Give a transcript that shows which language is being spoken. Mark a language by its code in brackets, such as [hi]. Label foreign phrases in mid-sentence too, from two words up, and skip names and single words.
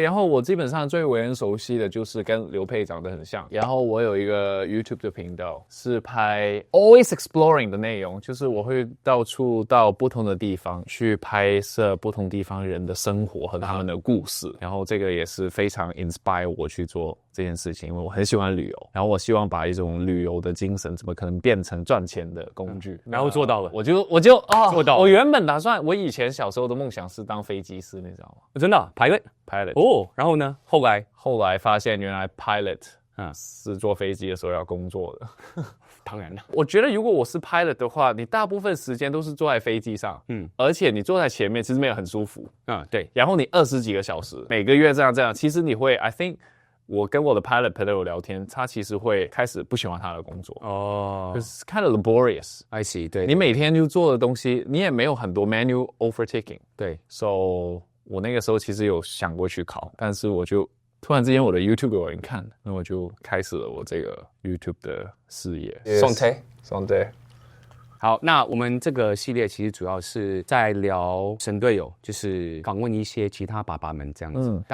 [zh] 然後我基本上最為人熟悉的就是跟劉佩長得很像。然後我有一個 YouTube 的頻道，是拍 Always Exploring 的內容，就是我會到處到不同的地方去拍攝不同地方人的生活和他們的故事。然後這個也是非常 inspire 我去做這件事情，因為我很喜歡旅遊。然後我希望把一種旅遊的精神，怎麼可能變成賺錢的工具？然後做到了，我就做到了。我原本打算，我以前小時候的夢想是當飛機師，你知道嗎？真的pilot 哦，然後呢？後來發現原來 pilot 是坐飛機的時候要工作的。當然了，我覺得如果我是 pilot 的話，你大部分時間都是坐在飛機上，而且你坐在前面其實沒有很舒服，對，然後你20幾個小時，每個月這樣，其實你會 [en] I think [zh] 我跟我的 pilot 朋友聊天，他其實會開始不喜歡他的工作哦，就是 [en] kind of laborious。 I see， [zh] 對，你每天就做的東西，你也沒有很多 [en] manual overtaking， [zh] 對，so 我那個時候其實有想過去考，但是我就突然之間我的 YouTube 有人看，那我就開始了我這個 YouTube 的事業。送推。好，那我們這個系列其實主要是在聊神隊友，就是訪問一些其他爸爸們這樣子。